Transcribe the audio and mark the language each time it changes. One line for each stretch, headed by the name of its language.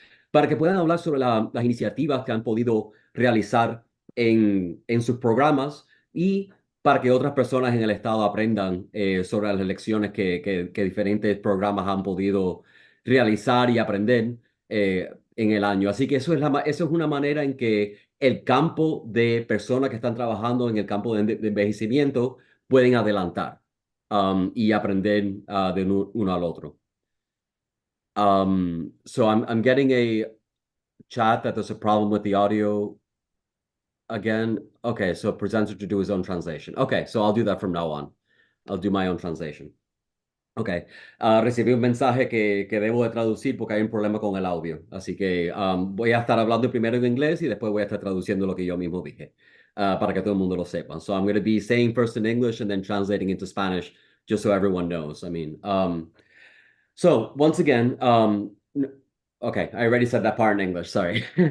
Spanish: para que puedan hablar sobre las iniciativas que han podido realizar en sus programas, y para que otras personas en el estado aprendan sobre las lecciones que diferentes programas han podido realizar y aprender en el año. Así que eso es una manera en que el campo de personas que están trabajando en el campo de envejecimiento pueden adelantar y aprender de uno al otro.
English: So I'm getting a chat that there's a problem with the audio again. Okay, so presenter to do his own translation. Okay, so I'll do that from now on. I'll do my own translation.
Spanish: Okay, recibí un mensaje que debo de traducir porque hay un problema con el audio. Así que voy a estar hablando primero en inglés y después voy a estar traduciendo lo que yo mismo dije, para que todo el mundo lo sepa.
English: So I'm going to be saying first in English and then translating into Spanish, just so everyone knows. I mean, so once again, okay, I already said that part in English, sorry.